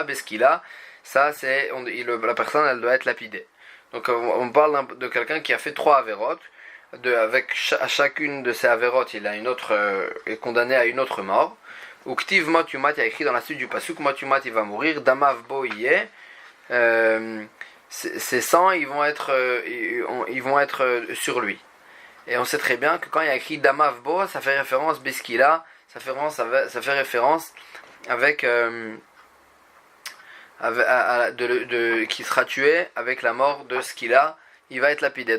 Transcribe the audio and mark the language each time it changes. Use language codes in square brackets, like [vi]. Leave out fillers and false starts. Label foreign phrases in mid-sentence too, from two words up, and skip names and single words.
[fr] Beskila, ça c'est la personne elle doit être lapidée. Donc on parle de quelqu'un qui a fait 3 avérotes. Avec chacune de ces avérotes, il a est condamné à une autre mort. [he] וכתיב מות יומת, [fr] il y a écrit dans la suite du pasuk, [he] מות יומת [fr] il va mourir. [he] דמיו בו יהיה. [fr] Ces sangs ils vont être sur lui. Et on sait très bien que quand il y a écrit Damavbo, ça fait référence Biskila, ça fait référence avec qui sera tué avec la mort de Skila, il va être lapidé.